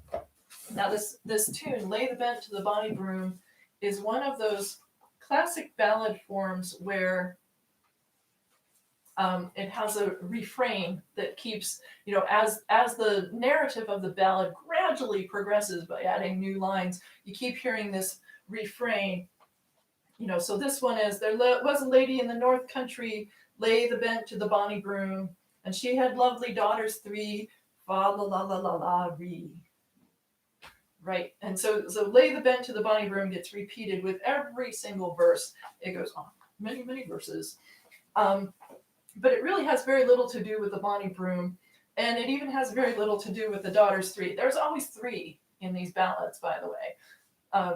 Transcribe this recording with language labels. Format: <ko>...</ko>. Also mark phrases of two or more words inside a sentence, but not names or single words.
<en>Now this tune, Lay the Bent to the Bonny Broom, is one of those classic ballad forms where it has a refrain that keeps, as the narrative of the ballad gradually progresses by adding new lines, you keep hearing this refrain. So this one is, there was a lady in the north country, lay the bent to the bonny broom, and she had lovely daughters 3, fa la la la la la re. Right, and so lay the bent to the bonny broom gets repeated with every single verse. It goes on many, many verses. But it really has very little to do with the bonny broom, and it even has very little to do with the daughters 3. There's always 3 in these ballads, by the way.</en>